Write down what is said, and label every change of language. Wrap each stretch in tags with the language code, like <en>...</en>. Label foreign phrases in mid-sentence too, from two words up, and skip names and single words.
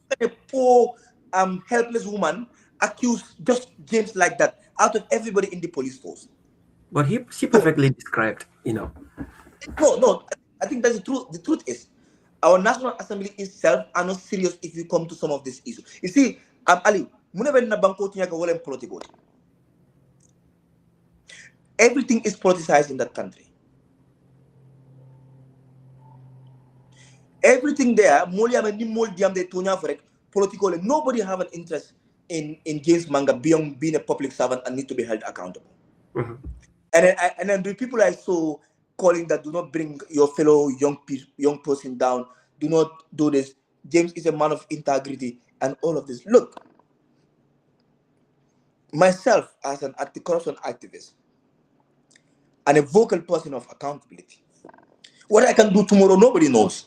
<en>how can a poor, helpless woman accuse just James like that out of everybody in the police force? But she So perfectly described. no, no. I think that's the truth. The truth is, our National Assembly itself are not serious if you come to some of these issues. You see,</en> <man>Ali, muna na banko tinya ka walang political.</man> <en>Everything is politicized in that country. Everything there,</en> <man>moliam ni mol diam de tunya</man> <en>for it,</en> <man>political.</man> <en>Nobody have an interest in James Manga beyond being a public servant and need to be held accountable. Mhm. And then the people I saw calling that do not bring your fellow young person down, do not do this. James is a man of integrity and all of this. Look, myself as an anti-corruption activist and a vocal person of accountability, what I can do tomorrow nobody knows.</en>